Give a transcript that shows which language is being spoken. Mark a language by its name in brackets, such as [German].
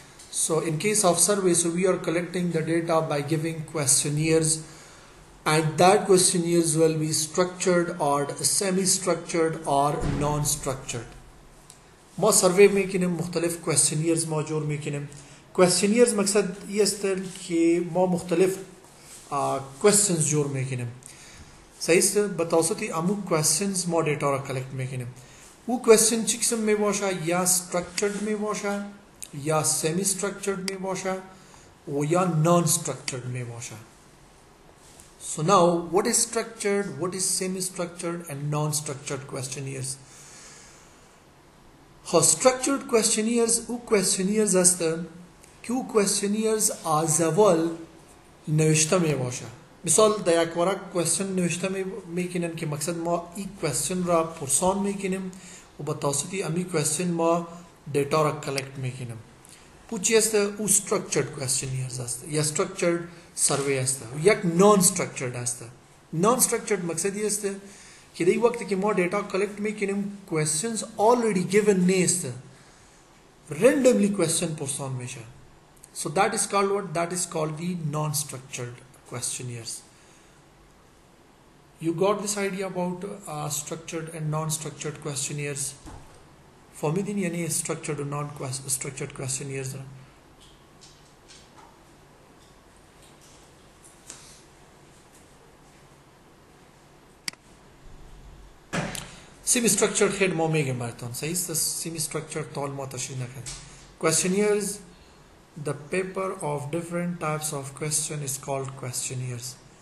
[English] So in case of survey, so we are collecting the data by giving questionnaires, and that questionnaires will be structured or semi-structured or non-structured. [Persian] ما survey میکنیم، مختلف questionnaires ما جور میکنیم. questionnaires مقصد یہ است که ما مختلف questions جور میکنیم. صحیح است؟ بتوسط امو questions ما دیتا را کلکت میکنیم. او question چه قسم می باشه؟ یا structured می باشه، یا semi-structured می باشه، و یا non-structured می باشه. [English] So now, what is structured, what is semi-structured and non-structured questionnaires? [Persian] Structured questionnaires او questionnaires هستن که او questionnaires از اول نوشته می باشه. مثال در یک ورق question نوشته میکنن که مقصد ما این question را پرسان میکنیم و با توسط امی question ما دیتا را کلکت میکنیم. او چی است؟ او structured questionnaires است یا structured survey است. یک non structured است. non structured مقصد یہ است که در وقتی که ما دیتا کلکت میکنیم [English] questions already given [Persian] نیست، randomly question پرسان میشه. [English] So that is called what? That is called the non structured questionnaires. You got this idea about structured and non structured questionnaires? [Persian] فهمیدین یعنی structured و non structured questionnaires؟ semi-structured خیلی ما میگیم براتون. صحیح است؟ semi-structured طال ما تشریح نکرد. [English] questionnaires, the paper of different types of question is called questionnaires.